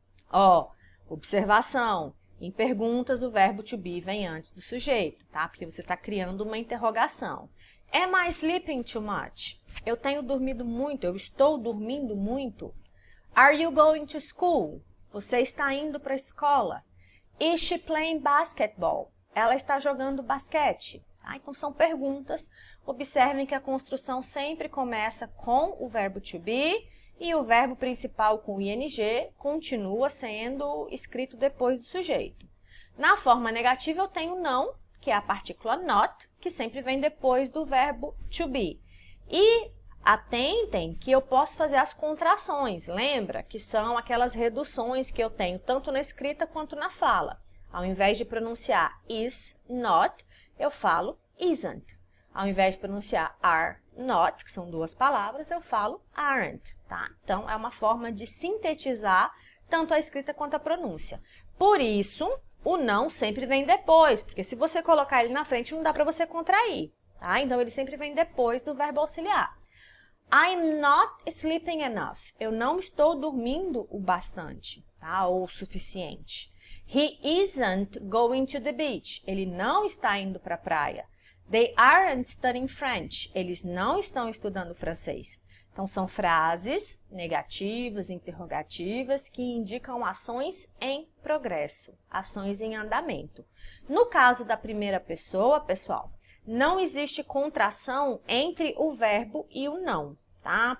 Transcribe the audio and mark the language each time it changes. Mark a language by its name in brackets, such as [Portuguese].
[Portuguese] Ó, observação. Em perguntas, o verbo to be vem antes do sujeito, tá? Porque você está criando uma interrogação. [English] Am I sleeping too much? [Portuguese] Eu tenho dormido muito, eu estou dormindo muito. [English] Are you going to school? [Portuguese] Você está indo para a escola. [English] Is she playing basketball? [Portuguese] Ela está jogando basquete. Tá? Então, são perguntas. Observem que a construção sempre começa com o verbo to be e o verbo principal com o ing continua sendo escrito depois do sujeito. Na forma negativa, eu tenho não, que é a partícula not, que sempre vem depois do verbo to be. E atentem que eu posso fazer as contrações, lembra? Que são aquelas reduções que eu tenho tanto na escrita quanto na fala. Ao invés de pronunciar is not, eu falo isn't. Ao invés de pronunciar are not, que são duas palavras, eu falo aren't, tá? Então, é uma forma de sintetizar tanto a escrita quanto a pronúncia. Por isso, o não sempre vem depois, porque se você colocar ele na frente, não dá para você contrair, tá? Então, ele sempre vem depois do verbo auxiliar. [English] I'm not sleeping enough. [Portuguese] Eu não estou dormindo o bastante, tá? Ou o suficiente. [English] He isn't going to the beach. [Portuguese] Ele não está indo para a praia. [English] They aren't studying French. [Portuguese] Eles não estão estudando francês. Então, são frases negativas, interrogativas, que indicam ações em progresso, ações em andamento. No caso da primeira pessoa, pessoal, não existe contração entre o verbo e o não, tá?